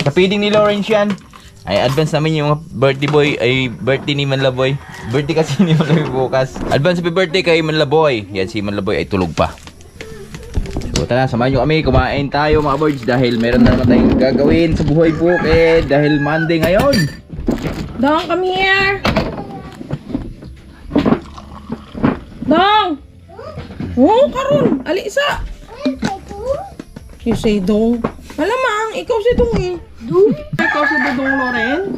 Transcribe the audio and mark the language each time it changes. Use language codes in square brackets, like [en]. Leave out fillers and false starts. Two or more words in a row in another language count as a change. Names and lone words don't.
[tl] sa feeding ni Lawrence yan. Ay advance namin yung [en] birthday boy, [tl] ay birthday ni Manlaboy. Birthday kasi ni Manlaboy bukas. [en] Advance happy birthday [tl] kay Manlaboy. Yan si Manlaboy ay tulog pa. So tara, samahan nyo kami, kumain tayo mga birds dahil meron na naman tayong gagawin sa buhay bukid dahil Monday ngayon. Dong, [en] come here. [tl] Dong! [ceb] Oh, karon. Alisa. [en] You say Dong. [tl] Malamang, ikaw si Dong eh. Dong? Ikaw si Dong Lawrence.